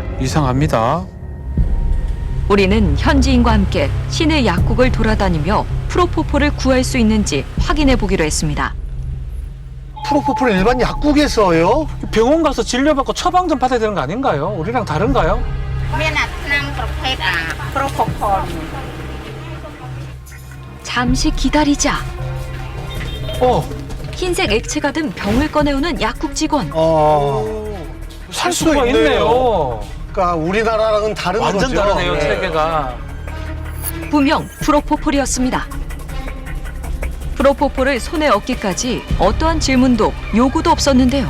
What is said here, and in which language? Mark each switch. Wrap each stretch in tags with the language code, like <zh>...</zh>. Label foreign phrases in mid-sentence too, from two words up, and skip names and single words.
<ko>이상합니다. 우리는 현지인과 함께 시내 약국을 돌아다니며 프로포폴을 구할 수 있는지 확인해 보기로 했습니다. 프로포폴 일반 약국에서요? 병원 가서 진료받고 처방 좀 받아야 되는 거 아닌가요? 우리랑 다른가요?</ko> <km>មានអាថ្នាំប្រភេទប្រូផូផល</km> <ko>잠시 기다리자. 어, 흰색 액체가 든 병을 꺼내오는 약국 직원. 살 수가 수가 있네요. 있네요. 그러니까 우리나라랑은 다른 완전 거죠? 다르네요, 네. 체계가. 분명 프로포폴이었습니다. 프로포폴을 손에 얻기까지 어떠한 질문도 요구도 없었는데요.</ko>